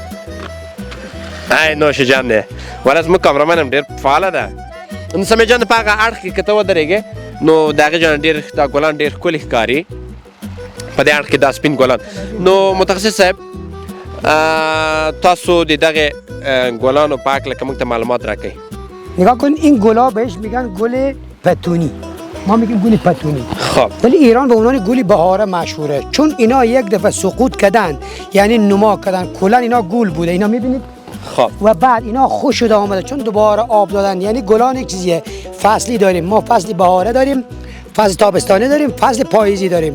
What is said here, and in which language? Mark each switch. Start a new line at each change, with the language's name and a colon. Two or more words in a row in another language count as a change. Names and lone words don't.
Pashto: نوش جان دی ولا زموږ کامرمن هم ډېر فعاله ده. نو سمې جان په هغه اړخ کې که ته ودرېږې نو د هغې جانه ډېر دا ګلان ډېر ښکلي ښکاري په دې اړخ کې دا سپین ګلان. نو متخصص صاحب تاسو د دغه ګلانو په هکله که موږ ته معلومات راکوئ.
Persian: نگاه کن این گلا بهش میگن گل پتونی، ما میگیم گل پتونی. خب ولی ایران به عنوان گل بهاره مشهوره چون اینا یک دفعه سقوط کردن، یعنی نما کردن، کلا اینا گل بوده. اینا میبینید خب و بعد اینا خوش شده آمده چون دوباره آب دادن. یعنی گلان یک چیزیه فصلی داریم، ما فصل بهاره داریم، فصل تابستانه داریم، فصل پاییزی داریم.